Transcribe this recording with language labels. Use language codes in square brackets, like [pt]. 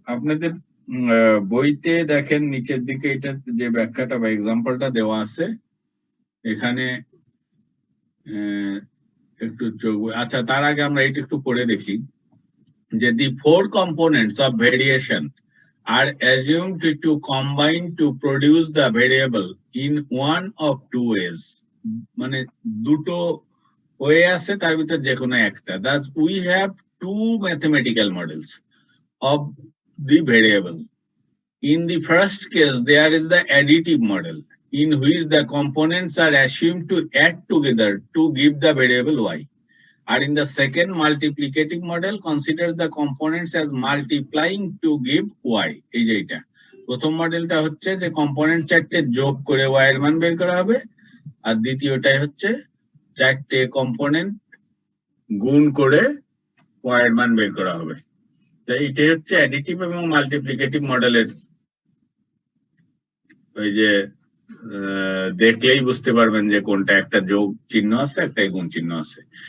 [bn] আপনাদের বইতে দেখেন নিচের দিকে এটা যে ব্যাখ্যাটা বা এক্সাম্পলটা দেওয়া আছে, এখানে একটু আচ্ছা তার আগে আমরা এটা একটু পড়ে দেখি যে [en] the four components of variation are assumed to combine to produce the variable in one of two ways, [bn] মানে দুটো ওয়ে আছে তার ভিতর যে কোনো একটা। [en] Thus we have two mathematical models of the variable. In the first case there is the additive model in which the components are assumed to add together to give the variable y. And in the second multiplicative model considers the components as multiplying to give y. [bn] এই যে এটা প্রথম মডেলটা হচ্ছে যে component চারটে যোগ করে y এর মান বের করা হবে, আর দ্বিতীয়টাই হচ্ছে চারটে কম্পোনেন্ট গুণ করে y এর মান বের করা হবে। তো এইটাই হচ্ছে অ্যাডিটিভ এবং মাল্টিপ্লিকেটিভ মডেলের, ওই যে দেখলেই বুঝতে পারবেন যে কোনটা একটা যোগ চিহ্ন আছে একটা গুণ চিহ্ন আছে।